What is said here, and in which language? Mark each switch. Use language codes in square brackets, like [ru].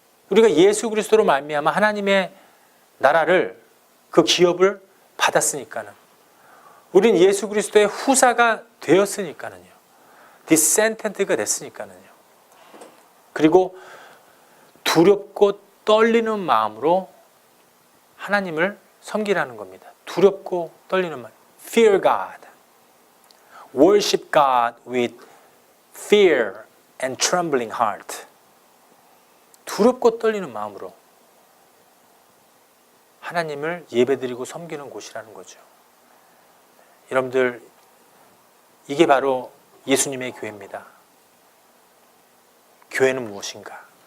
[ko] 우리가 예수 그리스도로 말미암아 하나님의 나라를 그 기업을 받았으니까는 우리는 예수 그리스도의 후사가 되었으니까는요. 디센텐트가 됐으니까는요. 그리고 두렵고 떨리는 마음으로 하나님을 섬기라는 겁니다. 두렵고 떨리는 마음. [en] Fear God. Worship God with fear and trembling heart. [ko] 두렵고 떨리는 마음으로 하나님을 예배드리고 섬기는 곳이라는 거죠. 여러분들 이게 바로 예수님의 교회입니다. 교회는 무엇인가?